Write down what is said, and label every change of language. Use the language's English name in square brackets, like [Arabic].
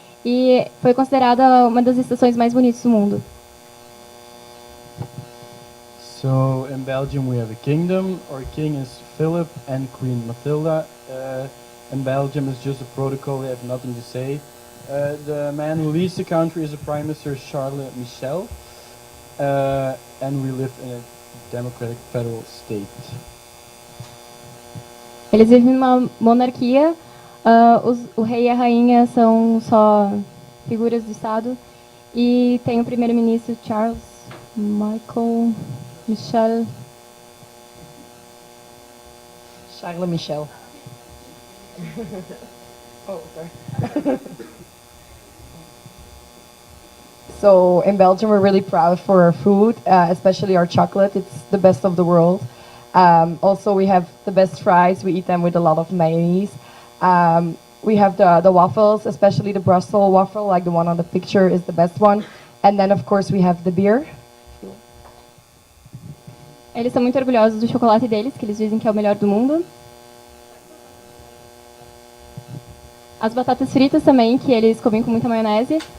[Portuguese] e foi considerada uma das estações mais bonitas do mundo. [English] So in Belgium we have a kingdom. Our king is Philip and Queen Matilda. In Belgium it's just a protocol, we have nothing to say. The man who leads the country is the Prime Minister Charles Michel. And we live in a democratic federal state. [Portuguese] Eles vivem numa monarquia, o rei e a rainha são só figuras do Estado, e tem o primeiro-ministro Charles Michel. [English] Charles Michel. Oh, sorry. So in Belgium, we're really proud for our food, especially our chocolate. It's the best of the world. Also, we have the best fries. We eat them with a lot of mayonnaise. We have the waffles, especially the Brussels waffle, like the one on the picture is the best one. And then, of course, we have the beer. [Portuguese] Eles são muito orgulhosos do chocolate deles, que eles dizem que é o melhor do mundo. As batatas fritas também, que eles comem com muita maionese.